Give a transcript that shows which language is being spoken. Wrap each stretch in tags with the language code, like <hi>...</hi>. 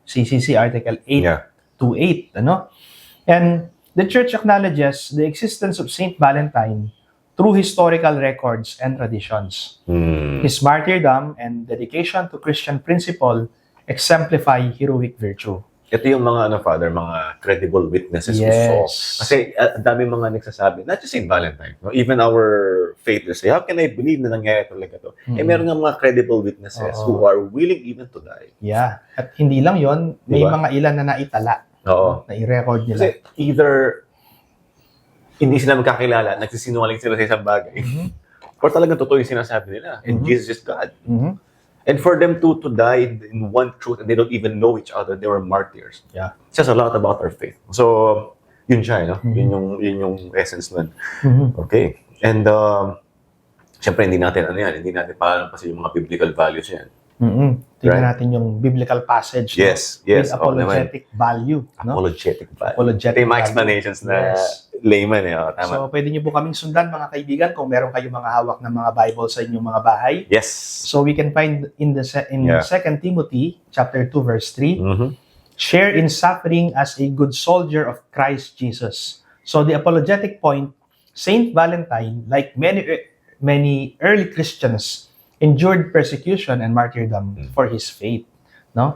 <en>CCC Article 828. And the Church acknowledges the existence of Saint Valentine through historical records and traditions. His martyrdom and dedication to Christian principle exemplify heroic virtue.</en> <tl>Ito yung mga, Father, mga</tl> <en>credible witnesses we saw.</en> <tl>Kasi ang dami mga nagsasabi,</tl> <en>not just</en> <tl>St.</tl> <en>Valentine, no? Even our faithers say, how can I believe</en> <tl>na nangyari talaga to? Eh, meron nga mga</tl> <en>credible witnesses who are willing even to die. Yeah.</en> <tl>At hindi lang yon, may mga ilan na naitala. Na i-record nila. Kasi either hindi sila magkakilala, nagsisinungaling sila sa isang bagay, or talagang totoo yung sinasabi nila,</tl> <en>and Jesus is God. And for them to die in one truth and they don't even know each other, they were martyrs. Yeah. It says a lot about our faith.</en> <tl>So, yun siya, no? Yun yung essence nun. Okay. And, syempre, hindi natin palampasin yung mga</tl> <en>biblical values</en> <tl>yan. Tingnan natin yung biblical passage.</tl> <en>Yes. With apologetic value. No? Apologetic value. Apologetic</en> <tl>Ito yung mga</tl> <en>value.</en> <tl>explanations na layman. Tama. So, pwede niyo po kaming sundan, mga kaibigan, kung meron kayong mga hawak ng mga Bible sa inyong mga bahay.</tl> <en>Yes. So, we can find in 2 Timothy chapter 2, verse 3, share in suffering as a good soldier of Christ Jesus. So, the apologetic point, Saint Valentine, like many early Christians, endured persecution and martyrdom for his faith. No?</en>